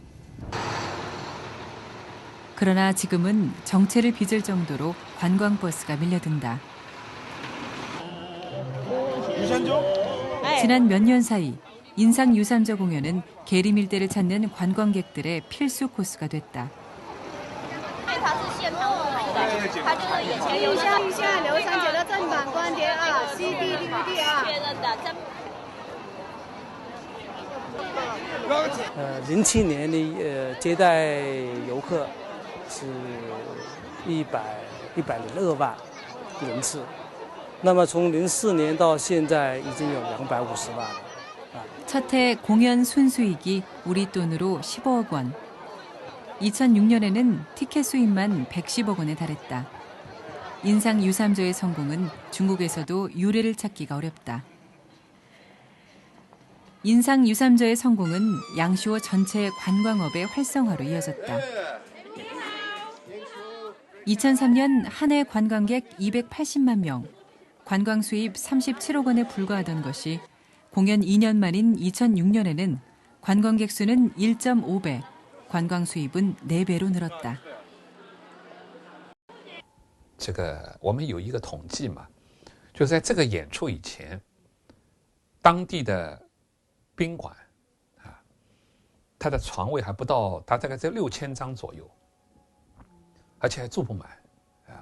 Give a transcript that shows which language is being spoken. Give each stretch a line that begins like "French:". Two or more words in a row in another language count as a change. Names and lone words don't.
Korean: 그러나 지금은 정체를 빚을 정도로 관광버스가 밀려든다. 지난 몇 년 사이 인상 유삼저 공연은 계리밀대를 찾는 관광객들의 필수 코스가 됐다.
Chinese: 他就是以前留下刘三姐的正版光碟啊 ，CD、DVD 啊。 07年的接待游客是102万人次，那么从04年到现在已经有250万了。
Korean: 첫 해 공연 순수익이 우리 돈으로 15억 원. 2006년에는 티켓 수입만 110억 원에 달했다. 인상 유삼조의 성공은 중국에서도 유례를 찾기가 어렵다. 인상 유삼조의 성공은 양쇼 전체 관광업의 활성화로 이어졌다. 2003년 한 해 관광객 280만 명, 관광 수입 37억 원에 불과하던 것이 공연 2년 만인 2006년에는 관광객 수는 1.5배, 관광 수입은 4배로 늘었다.
Chinese: 这个我们有一个统计嘛，就在这个演出以前，当地的宾馆啊，它的床位还不到，它大概在6000张左右，而且还住不满啊。